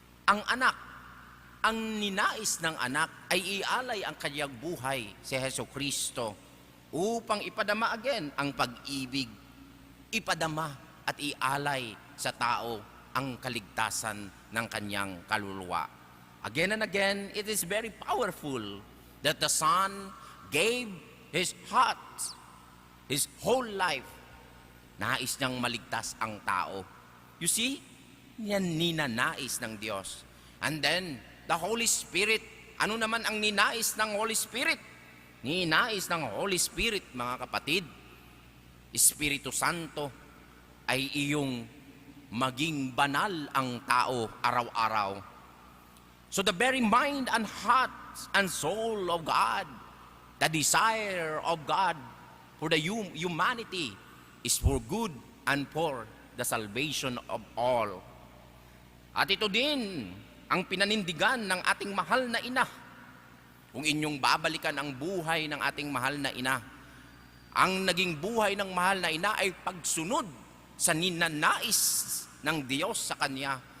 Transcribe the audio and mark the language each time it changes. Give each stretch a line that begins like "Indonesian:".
Filipino: Ang anak, ang ninais ng anak ay ialay ang kanyang buhay si Hesus Kristo upang ipadama again ang pag-ibig, ipadama at ialay sa tao ang kaligtasan ng kanyang kaluluwa.
English: Again and again, it is very powerful that the Son gave His heart, His whole life.
Filipino: Nais niyang maligtas ang tao.
English: You see,
Filipino: yan ninanais ng Diyos.
English: And then, the Holy Spirit,
Filipino: ano naman ang ninais ng
English: Holy Spirit?
Filipino: Ninais ng Holy Spirit, mga kapatid, Espiritu Santo, ay iyong maging banal ang tao araw-araw.
English: So the very mind and heart and soul of God, the desire of God for the humanity is for good and for the salvation of all.
Filipino: At ito din ang pinanindigan ng ating mahal na ina. Kung inyong babalikan ang buhay ng ating mahal na ina, ang naging buhay ng mahal na ina ay pagsunod sa ninanais ng Diyos sa kanya.